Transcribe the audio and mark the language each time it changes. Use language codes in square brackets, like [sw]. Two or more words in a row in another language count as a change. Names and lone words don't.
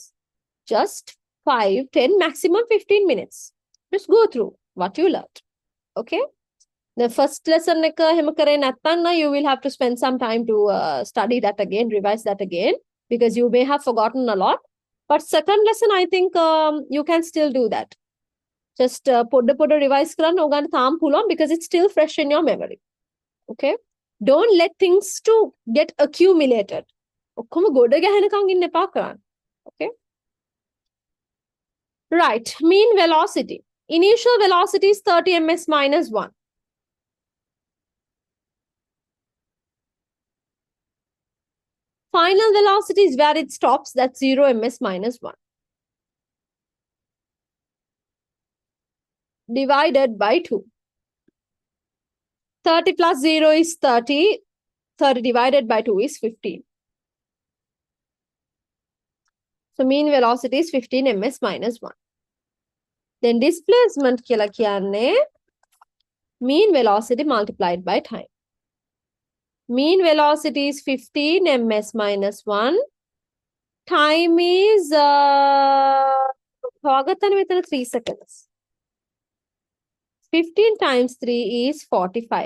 [en] Just 5, 10, maximum 15 minutes. Just go through what you learned. Okay? The first lesson [si] එක එහෙම කරේ නැත්නම් [en] you will have to spend some time to study that again, revise that again because you may have forgotten a lot. But second lesson I think you can still do that. Just [si] පොඩ revise කරන්න ඔයගන්ට තාම පුළුවන් [en] because it's still fresh in your memory. Okay? Don't let things to get accumulated. [si] ඔක්කොම ගොඩ ගැහෙනකන් ඉන්න එපා කරන්න. [en] Okay? Right. Mean velocity. Initial velocity is 30 ms minus 1. Final velocity is where it stops. That's 0 ms minus 1. Divided by 2. 30 plus 0 is 30. 30 divided by 2 is 15. So mean velocity is 15 ms minus 1. Then displacement [si] කියලා කියන්නේ [en] mean velocity multiplied by time. Mean velocity is 15 ms minus 1. Time is 3 seconds. 15 times 3 is 45.